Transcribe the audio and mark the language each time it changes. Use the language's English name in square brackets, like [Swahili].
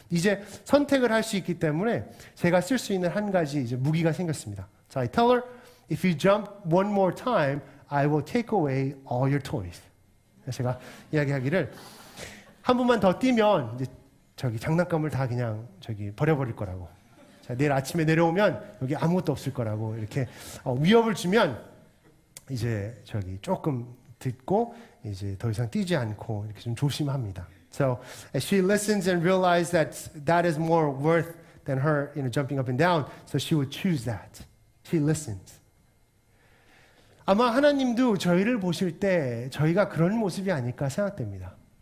[Korean] 이제 선택을 할 수 있기 때문에 제가 쓸 수 있는 한 가지 이제 무기가 생겼습니다. [English] So I tell her, if you jump one more time, I will take away all your toys. [Korean] 제가 이야기하기를 한 번만 더 뛰면 이제 장난감을 다 그냥 버려버릴 거라고. 자, 내일 아침에 내려오면 여기 아무것도 없을 거라고 이렇게 위협을 주면 이제 조금 듣고 이제 더 이상 뛰지 않고 이렇게 좀 조심합니다. [English] So as she listens and realizes that is more worth than her, jumping up and down, so she would choose that. She listens. [Korean] 아마 하나님도 저희를 보실 때 저희가 그런 모습이 아닐까 생각됩니다.